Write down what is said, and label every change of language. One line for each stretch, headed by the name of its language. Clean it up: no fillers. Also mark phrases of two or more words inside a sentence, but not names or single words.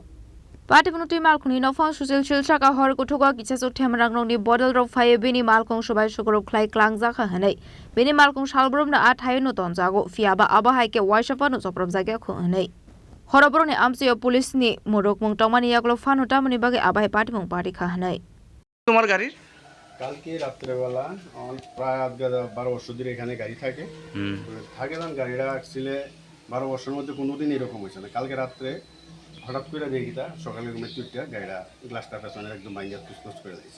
Kok Borok: Party bunuti mal khongni nofang susil silchaka hor kuthuka kisasuk themrangrongni bodal rok phaye bini mal khong sobai sukorok khlai klangjaka hanai. Bini mal khong salbromna athayo no tonjago fiaba aba haike waisapa no choprom jage khong hanai. Horoboroni amsayo police ni morok mong tongmani yaklo fan hotamani bage abai party mong party kha hanai.
Bangla: তোমার গাড়ির কালকে রাত্রেবেলা প্রায় 12 বছর ধরে এখানে গাড়ি থাকে তখন গাড়িটা আসলে 12 বছরের মধ্যে কোনোদিন এরকম হয়েছে না। কালকে রাত্রে হঠাৎ করে দেখি তা সকালে ঘুমের চুটটা গাড়িটা গ্লাসটা পেছনে একদম ভাঙিয়া তুসতুস করে দিয়েছে।